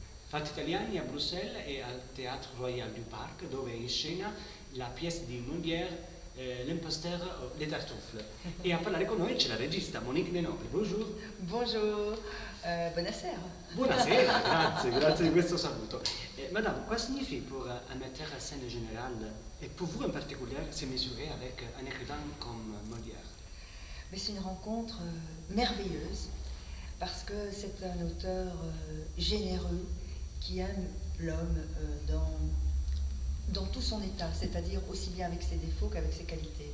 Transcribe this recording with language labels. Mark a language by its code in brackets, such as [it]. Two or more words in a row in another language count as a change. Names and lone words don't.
[it] Fatti Italiani a Bruxelles e al Théâtre Royal du Parc, dove è in scena la pièce di Molière, L'imposteur, Les Tartuffes. E a parlare con noi c'è la regista Monique De Nobile. Bonjour. [fr] Bonjour, [it] buonasera. Buonasera, grazie di questo saluto. [fr] Madame, quoi signifie pour un metteur en scène général, et pour vous en particulier, se mesurer avec un écrivain comme Molière? Mais c'est une rencontre merveilleuse, parce que c'est un auteur généreux qui aime l'homme dans tout son état, c'est-à-dire aussi bien avec ses défauts qu'avec ses qualités.